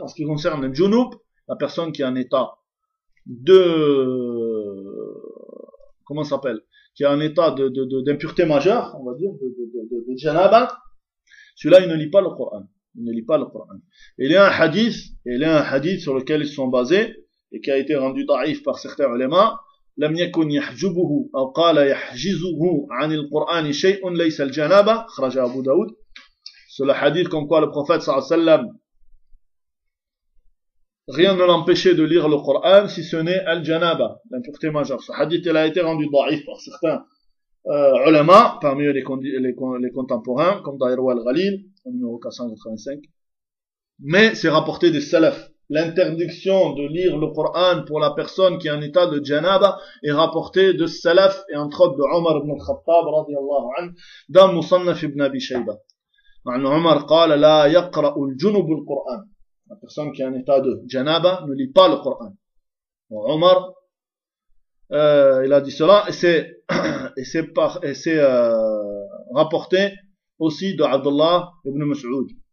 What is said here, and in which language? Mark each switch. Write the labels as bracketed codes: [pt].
[fr] En ce qui concerne le junub, la personne qui est en état de... Comment ça s'appelle ? Qui est en état de d'impureté majeure, on va dire, de janaba, celui-là, il ne lit pas le Coran. Il ne lit pas le Coran. Il y a un hadith, et il y a un hadith sur lequel ils sont basés, et qui a été rendu da'if par certains ulama. [ar] لم يكن يحجبه أو قال يحجزه عن القرآن شيء ليس الجنابة خرج أبو داود. [fr] Sur le hadith comme quoi le prophète sallallahu alayhi wa sallam rien ne l'empêchait de lire le Coran si ce n'est al-janaba, l'impureté majeure. Ce hadith il a été rendu da'if par certains ulama parmi les contemporains comme Dairo al-Ghalil numéro 485, mais c'est rapporté des salafs. L'interdiction de lire le Coran pour la personne qui est en état de janaba est rapportée de salaf et entre autres de Omar ibn al-Khattab radiallahu anhu dans Musannaf ibn Abi Shayba. [ar] Omar قال لا يقرأ الجنوب القرآن. [fr] La personne qui est en état de janaba ne lit pas le Coran. Omar il a dit cela et c'est rapporté aussi de Abdullah ibn Mas'ud.